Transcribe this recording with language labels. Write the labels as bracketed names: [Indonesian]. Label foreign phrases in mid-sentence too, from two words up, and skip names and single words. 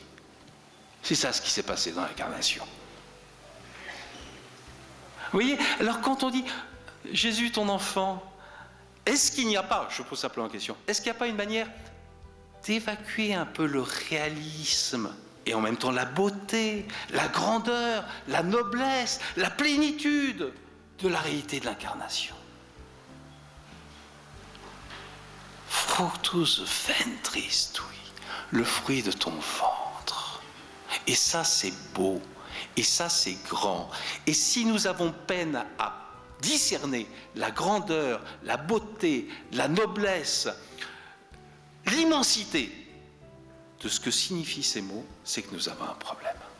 [French] C'est ça ce qui s'est passé dans l'incarnation. Vous voyez, alors quand on dit « Jésus, ton enfant », est-ce qu'il n'y a pas, je pose simplement la question, est-ce qu'il n'y a pas une manière d'évacuer un peu le réalisme et en même temps la beauté, la grandeur, la noblesse, la plénitude de la réalité de l'incarnation. [Latin] Fructus ventris tui, [French] le fruit de ton ventre. Et ça, c'est beau. Et ça, c'est grand. Et si nous avons peine à discerner la grandeur, la beauté, la noblesse, l'immensité de ce que signifient ces mots, c'est que nous avons un problème.